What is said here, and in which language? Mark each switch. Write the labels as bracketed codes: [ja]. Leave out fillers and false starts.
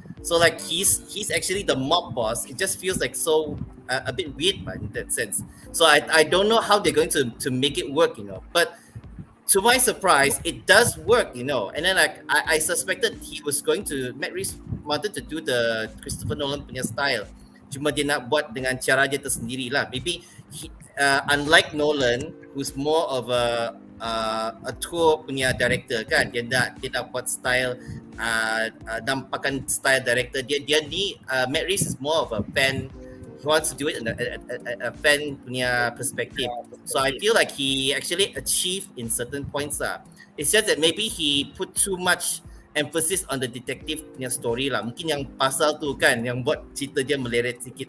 [en] So like he's actually the mob boss. It just feels like so a bit weird man, in that sense. So I don't know how they're going to make it work, you know. But to my surprise, it does work, you know. And then like I suspected Matt Reeves wanted to do the Christopher Nolan [ms] punya [en] style. [ms] Cuma dia nak buat dengan cara dia tersendiri lah. [en] Maybe unlike Nolan, who's more of a tour [ms] punya [en] director [ms] kan, dia nak buat [en] style [ms] nampakan [en] style director [ms] dia ni. [en] Matt Reeves is more of a fan. He wants to do it in a fan [ms] punya [en] perspective. So I feel like he actually achieved in certain points lah. It's just that maybe he put too much emphasis on the detective [ms] punya [en] story lah. [ms] Mungkin yang pasal tu kan yang buat cerita dia meleret sikit.